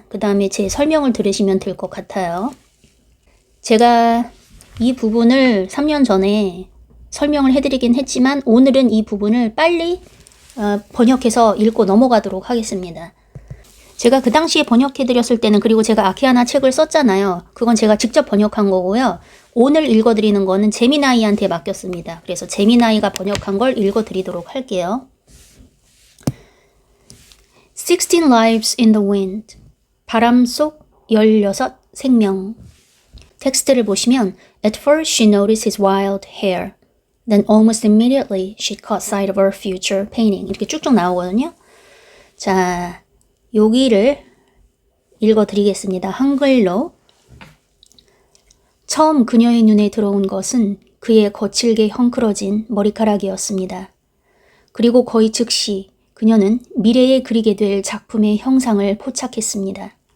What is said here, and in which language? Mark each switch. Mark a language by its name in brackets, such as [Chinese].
[Korean] 그 다음에 제 설명을 들으시면 될 것 같아요. 제가 이 부분을 3년 전에 설명을 해드리긴 했지만 오늘은 이 부분을 빨리 번역해서 읽고 넘어가도록 하겠습니다. 제가 그 당시에 번역해드렸을 때는 그리고 제가 아키하나 책을 썼잖아요. 그건 제가 직접 번역한 거고요. 오늘 읽어드리는 거는 제미나이한테 맡겼습니다. 그래서 제미나이가 번역한 걸 읽어드리도록 할게요. [English] 16 Lives in the Wind [Korean] 바람 속 16 생명. 텍스트를 보시면 [English] At first she noticed his wild hair. Then almost immediately she caught sight of her future painting. [Korean] 이렇게 쭉쭉 나오거든요. 자, 여기를 읽어드리겠습니다. 한글로. 처음 그녀의 눈에 들어온 것은 그의 거칠게 헝클어진 머리카락이었습니다. 그리고 거의 즉시 그녀는 미래에 그리게 될 작품의 형상을 포착했습니다.